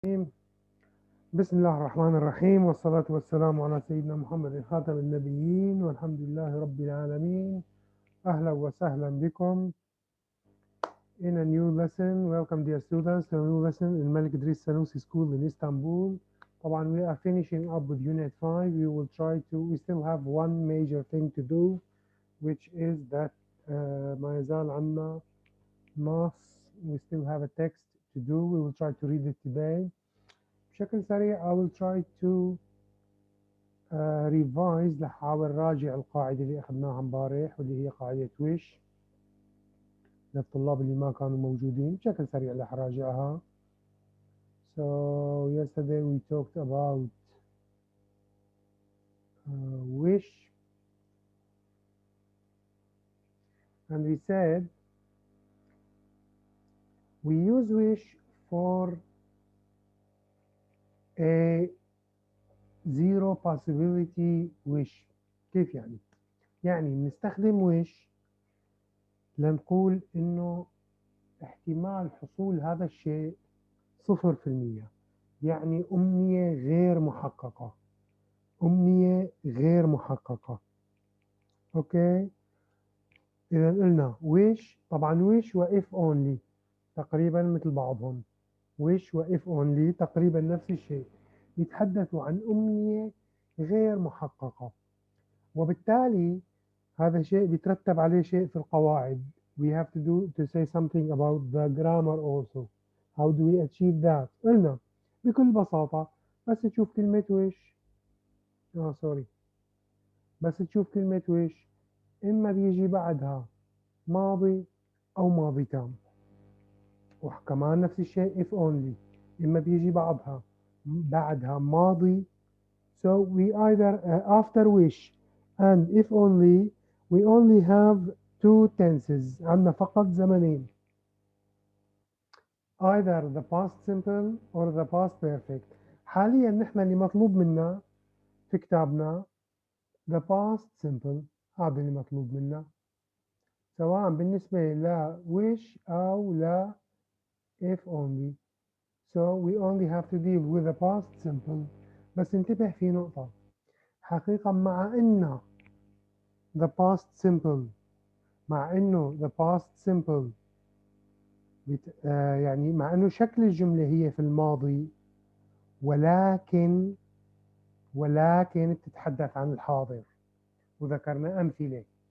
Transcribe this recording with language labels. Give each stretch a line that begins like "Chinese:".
Arabic: بسم الله الرحمن الرحيم، والصلاة والسلام على سيدنا محمد خاتم النبيين، والحمد لله رب العالمين. أهلا وسهلا بكم
English: in a new lesson. Welcome dear students to a new lesson in Malik Idris Sanusi School in Istanbul.
Arabic: طبعا
English: we are finishing up with unit 5. We still have one major thing to do, which is that
Arabic: ما يزال عنا
English: maths. We still have a text to do. We will try to read it today.
Arabic: بشكل سريع
English: I will try to
Arabic: ريفايز لحاول راجع القاعدة اللي أخذناها امبارح، واللي هي قاعدة ويش للطلاب اللي ما كانوا موجودين. بشكل سريع رح راجعها.
English: So yesterday we talked about wish, and we said we use wish for a zero possibility wish.
Arabic: كيف يعني؟ يعني بنستخدم wish لنقول إنه احتمال حصول هذا الشيء 0%، يعني أمنية غير محققة. أمنية غير محققة. أوكي، إذا قلنا wish. طبعا wish و if only تقريبا مثل بعضهم. wish و if only تقريبا نفس الشيء، يتحدثوا عن أمنية غير محققة، وبالتالي هذا شيء بيترتب عليه شيء في القواعد.
English: We have to say something about the grammar also. How do we achieve that؟
Arabic: قلنا بكل بساطة بس تشوف كلمة wish سوري بس تشوف كلمة wish إما بيجي بعدها ماضي أو ماضي تام، وكمان نفس الشيء if only إما بيجي بعدها ماضي.
English: So we either after wish and if only we only have two tenses.
Arabic: عندنا فقط زمنين،
English: either the past simple or the past perfect.
Arabic: حاليا نحن اللي مطلوب منا في كتابنا the past simple، هذا اللي مطلوب منا سواء بالنسبة ل wish أو ل if only.
English: So we only have to deal with the past simple.
Arabic: بس انتبه في نقطة حقيقة، the past simple مع إنه the past simple يعني مع إنه شكل الجملة هي في الماضي، ولكن بتتحدث عن الحاضر، وذكرنا أمثلة.